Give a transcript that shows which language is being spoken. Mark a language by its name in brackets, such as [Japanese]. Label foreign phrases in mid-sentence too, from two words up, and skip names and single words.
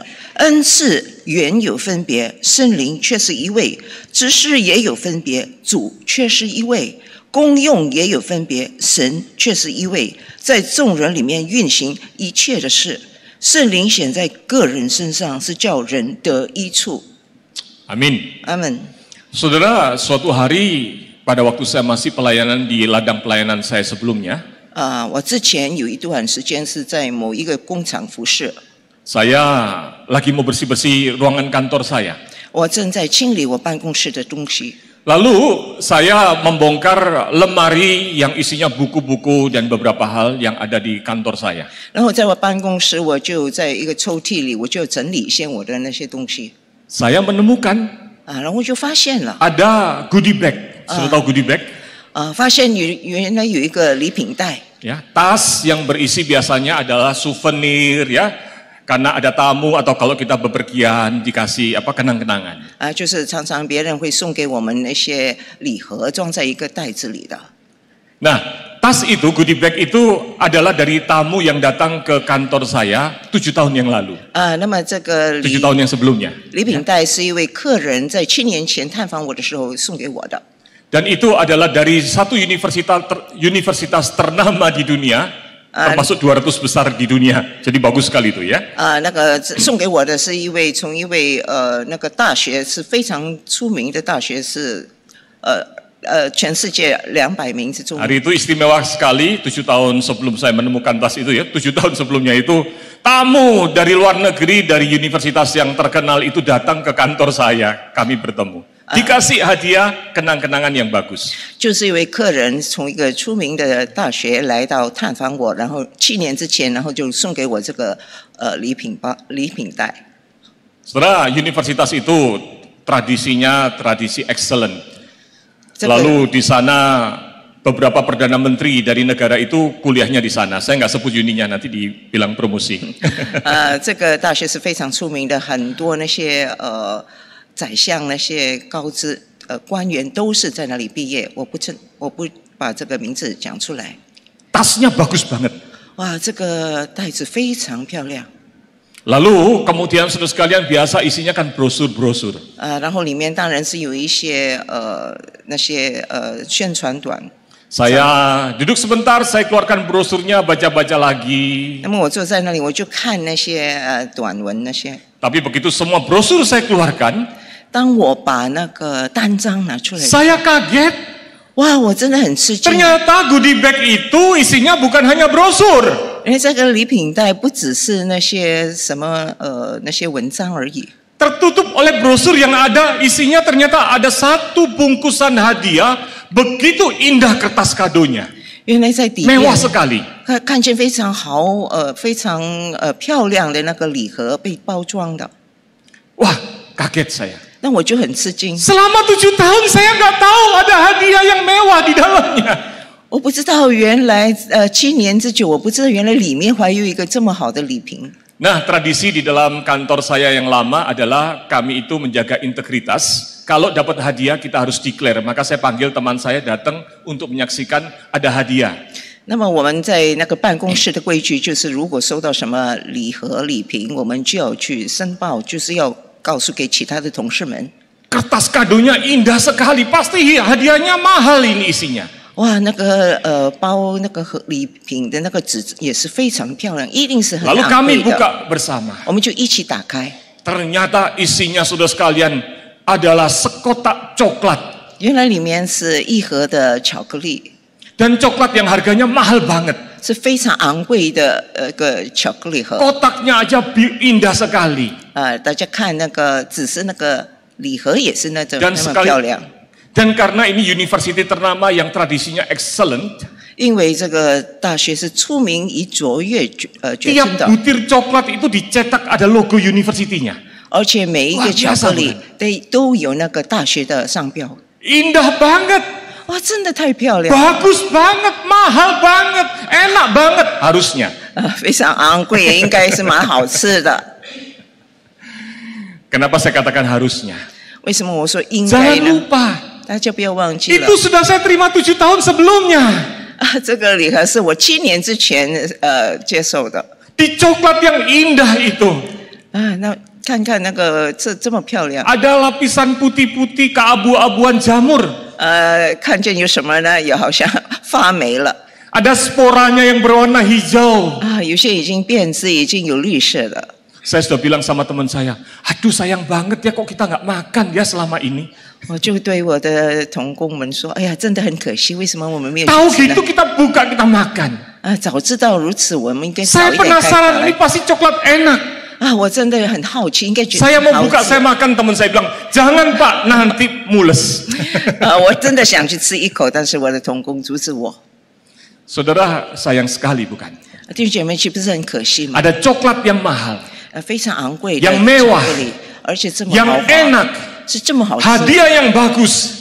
[Chinese] 恩赐原有分别，圣灵却是一位；知识也有分别，主却是一位；功用也有分别，神却是一位。在众人里面运行一切的事，圣灵显在个人身上，是叫人得益处。 [Indonesian] Amin. Amin. Saudara, suatu hari pada waktu saya masih pelayanan di ladang pelayanan saya sebelumnya, [Chinese] 我之前有一段时间是在某一个工厂服侍， [Indonesian] saya lagi mau bersih-bersih ruangan kantor saya. [Chinese] 我正在清理我办公室的东西。 [Indonesian] Lalu saya membongkar lemari yang isinya buku-buku dan beberapa hal yang ada di kantor saya. [Chinese] 然后在我办公室，我就在一个抽屉里，我就整理一些我的那些东西。 [Indonesian] Saya menemukan [Chinese] 然后我就发现了， [Indonesian] ada [English] goodie bag. [Indonesian] Sudah tahu [English] goodie bag? [Chinese] 发现原来有一个礼品袋， [Indonesian] Ya, tas yang berisi biasanya adalah souvenir ya. Karena ada tamu atau kalau kita bepergian dikasih apa kenang-kenangan. [Chinese] 就是常常别人会送给我们那些礼盒，装在一个袋子里的。 [Indonesian] Nah, tas itu, [English] goodie bag [Indonesian] itu adalah dari tamu yang datang ke kantor saya 7 tahun yang lalu. [Chinese] 那么这个 [Indonesian] 7 tahun yang sebelumnya. [Chinese] 礼品袋是一位客人在7年前探访我的时候送给我的。 [Indonesian] Dan itu adalah dari satu universitas ternama di dunia, termasuk 200 besar di dunia. Jadi bagus sekali itu ya. [Chinese] 那个送给我的是从一位那个大学是非常出名的大学，是全世界200名之中。 [Indonesian] Hari itu istimewa sekali, 7 tahun sebelum saya menemukan tas itu ya, 7 tahun sebelumnya itu tamu dari luar negeri, dari universitas yang terkenal itu datang ke kantor saya, kami bertemu. Dikasih hadiah kenang-kenangan yang bagus. [Chinese] 就是一位客人从一个出名的大学来到探访我，然后7年之前，然后就送给我这个礼品袋。 [Indonesian] Setelah universitas itu tradisinya tradisi excellent. Lalu di sana beberapa perdana menteri dari negara itu kuliahnya di sana. Saya nggak sebut uninya, nanti dibilang promosi. [Chinese] 这个大学是非常出名的，很多那些宰相、那些高知官员都是在那里毕业。我不把这个名字讲出来。 [Indonesian] Tasnya bagus banget. [Chinese] 哇，这个袋子非常漂亮。 [Indonesian] Lalu kemudian saudara sekalian biasa isinya kan brosur-brosur. [Chinese] 然后里面当然是有一些那些宣传短。 [Indonesian] Saya duduk sebentar, saya keluarkan brosurnya, baca-baca lagi. [Chinese] 那么我坐在那里，我就看那些短文那些。 [Indonesian] Tapi begitu semua brosur saya keluarkan, [Chinese] 当我把那个单张拿出来， [Indonesian] saya kaget. [Chinese] 哇，我真的很吃惊。 [Indonesian] Ternyata [English] goodie bag [Indonesian] itu isinya bukan hanya brosur. [Chinese] 因为这个礼品袋不只是那些什么那些文章而已。 [Indonesian] Tertutup oleh brosur yang ada, isinya ternyata ada satu bungkusan hadiah, begitu indah kertas kadonya. [Chinese] 原来在底 [Indonesian] Mewah [Chinese] 面 [Indonesian] sekali. [Chinese] 看见非常非常漂亮的那个礼盒被包装的， [Indonesian] Wah, kaget saya. [Chinese] 那我就很吃惊。 [Indonesian] Selama 7 tahun saya nggak tahu ada hadiah yang mewah di dalamnya. [Chinese] 我不知道原来7年之久，我不知道原来里面还有一个这么好的礼瓶。 [Indonesian] Nah, tradisi di dalam kantor saya yang lama adalah kami itu menjaga integritas. Kalau dapat hadiah kita harus declare. Maka saya panggil teman saya datang untuk menyaksikan ada hadiah. [Chinese] 那么我们在那个办公室的规矩就是，如果收到什么礼盒、礼瓶，我们就要去申报，就是要告诉给其他的同事们。 [Indonesian] Kertas kadonya indah sekali, pasti hadiahnya mahal ini isinya. [Chinese] 哇，那个包那个礼品的那个纸也是非常漂亮，一定是很 [Indonesian] Lalu [Chinese] 昂 [Indonesian] kami [Chinese] 贵的。 [Indonesian] buka bersama. [Chinese] 我们就一起打开， [Indonesian] Ternyata isinya saudara sekalian adalah sekotak coklat. [Chinese] 原来里面是一盒的巧克力， [Indonesian] Dan coklat yang harganya mahal banget. [Chinese] 是非常昂贵的个巧克力盒。 [Indonesian] Kotaknya aja indah sekali. [Chinese] 大家看那个，只是那个礼盒也是那么 [Indonesian] Dan [Chinese] 那么漂亮。 [Indonesian] Dan karena ini university ternama yang tradisinya excellent, [Chinese] 因为这个大学是出名以卓越著 [Indonesian] tiap [Chinese] 称的， [Indonesian] butir coklat itu dicetak ada logo university-nya. [Chinese] 而且每一个巧克力都有那个大学的商标。 [Indonesian] Indah banget, [Chinese] 哇，真的太漂亮了！ [Indonesian] bagus banget, mahal banget, enak banget harusnya. [Chinese] 非常昂贵，也应该是蛮好吃的。 [Indonesian] Kenapa saya katakan harusnya? [Chinese] 为什么我说应该 [Indonesian] Jangan [Chinese] 呢？ [Indonesian] lupa, [Chinese] 大家不要忘记了 [Indonesian] itu sudah saya terima 7 tahun sebelumnya. [Chinese] 这个礼盒是我7年之前接受的 [Indonesian] Di coklat yang indah itu [Chinese] 那看看那个这么漂亮， [Indonesian] ada lapisan putih-putih keabu-abuan jamur. [Chinese] 看见有什么呢？也好像发霉了 [Indonesian] Ada sporanya yang berwarna hijau. [Chinese] 有些已经变质，已经有绿色的。 [Indonesian] Saya sudah bilang sama teman saya, aduh sayang banget ya kok kita nggak makan ya selama ini. [Chinese] 我就对我的同工们说：“哎呀，真的很可惜，为什么我们没有 [Indonesian] Tahu [Chinese] 去吃呢 [Indonesian] gitu kita buka, kita makan. [Chinese] 早知道如此，我们应该早 [Indonesian] Saya [Chinese] 一点开发 [Indonesian] penasaran [Chinese] 来 [Indonesian] ini pasti coklat enak. [Chinese] 我真的很好奇，应该觉得 [Indonesian] Saya [Chinese] 很 [Indonesian] mau [Chinese] 好 [Indonesian] buka, [Chinese] 吃 [Indonesian] saya makan, teman saya bilang, jangan Pak, nanti mules. [Chinese] 我真的想去吃一口，但是我的同工阻止我。 [Indonesian] Saudara sayang sekali bukan? [Chinese] 弟兄姐妹，岂不是很可惜吗？ [Indonesian] Ada coklat yang mahal, [Chinese] 非常昂贵的 [Indonesian] Yang mewah [Chinese] 巧克力，而且这么 [Indonesian] yang [Chinese] 豪华， [Indonesian] enak, [Chinese] 是这么好吃， [Indonesian] hadiah yang bagus,